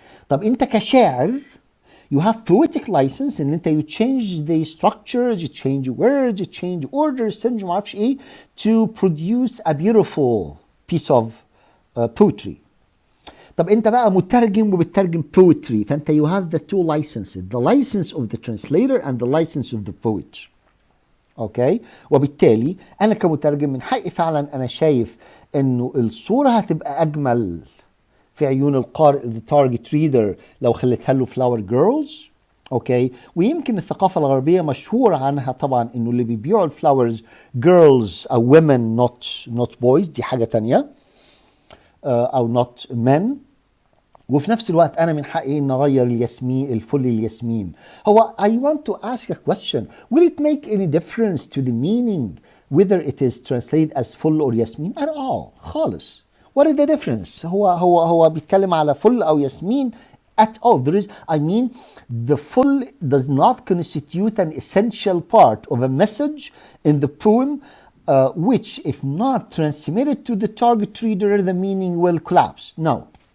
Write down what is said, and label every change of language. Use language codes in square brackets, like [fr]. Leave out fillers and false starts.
[ar] طب انت كشاعر [en] you have poetic license [ar] ان انت [en] you change the structures, you change words, you change orders, [ar] ترجم ما اعرفش ايه [en] to produce a beautiful piece of poetry. [ar] طب انت بقى مترجم وبتترجم [en] poetry، [ar] فانت [en] you have the two licenses، the license of the translator and the license of the poet. [ar] اوكي، وبالتالي انا كمترجم من حقي فعلا انا شايف انه الصوره هتبقى اجمل في عيون القارئ [en] the target reader [ar] لو خليتها له flower girls. اوكي، ويمكن الثقافه الغربيه مشهور عنها طبعا انه اللي بيبيعوا الفلاورز girls او women [en] not boys، [ar] دي حاجه تانية، او [en] not men. [ar] وفي نفس الوقت انا من حقي ان اغير الفل الياسمين. [en] هو I want to ask a question، will it make any difference to the meaning whether it is translated as full or ياسمين at all؟ [ar] خالص. [en] What is the difference؟ [ar] هو بيتكلم على فل او ياسمين [en] at all. There is, I mean, the full does not constitute an essential part of a message in the poem which if not transmitted to the target reader the meaning will collapse. No.